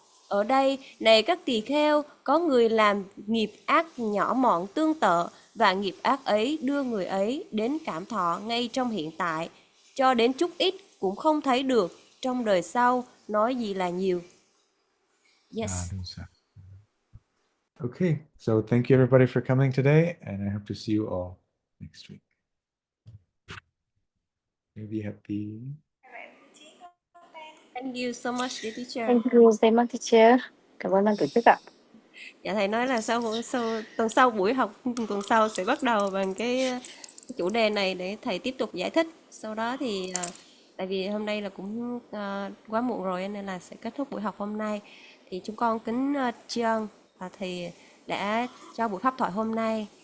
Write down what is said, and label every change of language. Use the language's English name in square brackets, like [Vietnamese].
[Vietnamese] Ở đây, này các tỳ kheo, có người làm nghiệp ác nhỏ mọn tương tự và nghiệp ác ấy đưa người ấy đến cảm thọ ngay trong hiện tại, cho đến chút ít cũng không thấy được, trong đời sau nói gì là nhiều. [English] Yes. Okay, so thank you everybody for coming today, and I hope to see you all next week. May be happy. Thank you so much, dear teacher. Thank you so much, teacher. [Vietnamese] Cảm ơn ban tổ chức ạ. Dạ thầy nói là tuần sau buổi học tuần sau sẽ bắt đầu bằng cái chủ đề này để thầy tiếp tục giải thích. Sau đó thì tại vì hôm nay là cũng quá muộn rồi nên là sẽ kết thúc buổi học hôm nay. Thì chúng con kính tri ân thầy đã cho buổi pháp thoại hôm nay.